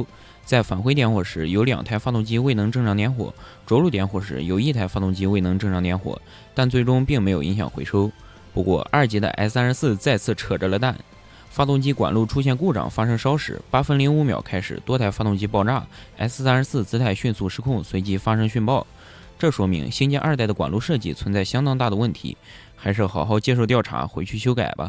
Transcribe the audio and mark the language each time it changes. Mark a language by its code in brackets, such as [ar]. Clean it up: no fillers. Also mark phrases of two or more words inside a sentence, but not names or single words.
[zh] 在返回点火时，有2台发动机未能正常点火；着陸点火时，有1台发动机未能正常点火，但最終並沒有影響回收。不過，2級的 S34再次扯着了蛋，發動機管路出現故障，發生燒駛，8分05秒開始，多台發動機爆炸 ，S34姿態迅速失控，隨即發生殉爆。這說明星艦2代的管路設計存在相當大的問題，還是好好接受調查，回去修改吧。